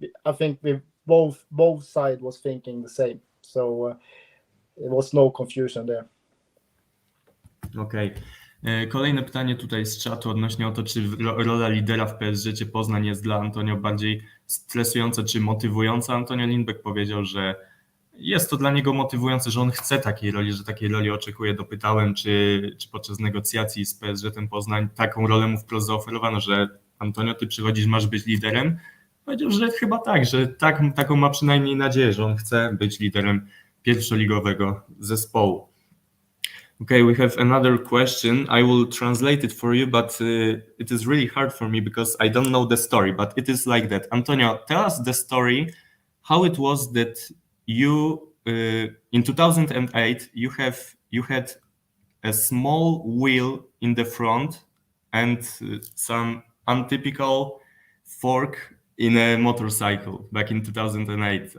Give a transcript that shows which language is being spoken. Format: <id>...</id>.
<en>I think we both sides was thinking the same. So it was no confusion there.</en> <pl>Okej. Kolejne pytanie tutaj z czatu odnośnie o to, czy rola lidera w PSG Poznań jest dla Antonio bardziej stresująca czy motywująca. Antonio Lindbäck powiedział, że jest to dla niego motywujące, że on chce takiej roli, że takiej roli oczekuje. Dopytałem, czy podczas negocjacji z PSG ten Poznań taką rolę mu wprost zaoferowano, że Antonio, ty przychodzisz, masz być liderem. Powiedział, że chyba tak, że taką ma przynajmniej nadzieję, że on chce być liderem pierwszoligowego zespołu.</pl> <en>Okay, we have another question. I will translate it for you, but it is really hard for me because I don't know the story, but it is like that. Antonio, tell us the story, how it was that you, in 2008, you had a small wheel in the front and some untypical fork in a motorcycle back in 2008.</en>